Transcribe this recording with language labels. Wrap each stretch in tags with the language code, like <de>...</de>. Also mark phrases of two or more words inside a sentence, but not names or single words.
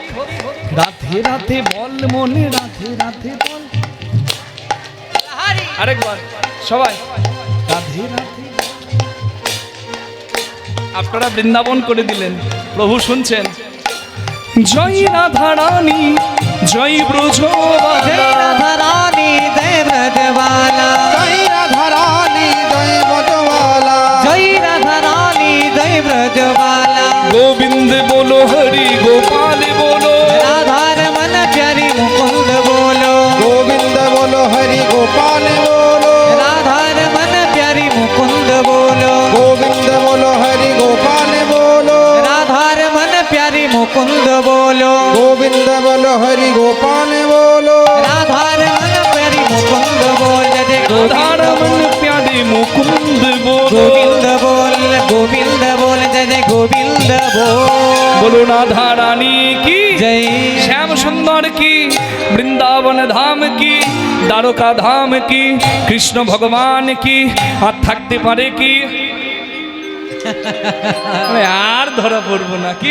<bn>রাধে রাধে বল মনে, রাধে রাধে বল, আরেকবার সবাই রাধে রাধে। আপনারা বৃন্দাবন করে দিলেন, প্রভু শুনছেন। জয় রাধা রানী, জয় ব্রজ,</bn> <hi>जय राधा रानी जय ब्रजवाला,</hi> <bn>জয় রাধা রানী জয় ব্রজবালা,</bn> <hi>जय राधा रानी जय ब्रजवाला।</hi> <bn>গোবিন্দ বলো, হরি গোপাল বলো,</bn> <hi>राधा रमन प्यारी मुकुंद बोलो,</hi> <bn>গোবিন্দ বলো হরি গোপাল বলো,</bn> <hi>राधा रमन प्यारी मुकुंद बोलो,</hi> <bn>গোবিন্দ বলো হরি গোপাল বলো,</bn> <hi>राधा रमन प्यारी मुकुंद बोलो,</hi> <bn>গোবিন্দ বলো হরি গোপাল বলো,</bn> <hi>राधा रमन प्यारी मुकुंद बोल, जय</hi> <bn>রাধারমণ প্যারে মুকুন্দ বলো,</bn> <hi>गोविंद बोल, गोविंद बोल, जय गोविंद बोल,</hi> <bn>বলো রাধা রানী কি,</bn> <hi>जय</hi> <bn>শ্যাম সুন্দর কি, বৃন্দাবন ধাম কি, দ্বারকা ধাম কি, কৃষ্ণ ভগবান কি, আর থাকতে পারে কি? আরে আর ধরা পড়বো নাকি?</bn>